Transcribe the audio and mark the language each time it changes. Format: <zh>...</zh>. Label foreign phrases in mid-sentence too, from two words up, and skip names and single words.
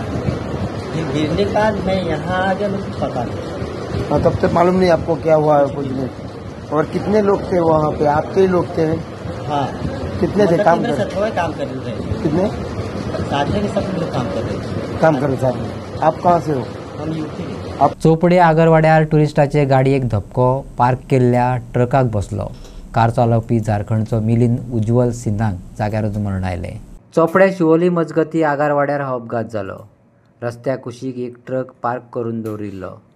<hi>फिर गिरने के बाद मैं यहाँ आ गया, मुझे पता नहीं। हाँ, तब तक मालूम नहीं आपको क्या हुआ है कुछ नहीं। और कितने लोग थे वहाँ पे? आपके ही लोग थे? हाँ। कितने थे काम कर? काम कर रहे थे। कितने साथ में सब लोग काम कर रहे थे। काम कर रहे थे। आप कहाँ से हो? हम यूपी।</hi> <kok>चोपडे आगरवाड्यार टुरिस्टाचे गाडयेक धपको पार्क केल्ल्या ट्रकाक बसलो। कार चालवपी झारखंडचो मिलिंद उज्ज्वल सिंधांक जाग्यारूच मरण आयले। चोपडे शिवोली मजगती आगरवाड्यार हो अपघात जालो। रस्त्या कुशीक एक ट्रक पार्क करून दवरिल्लो।</kok>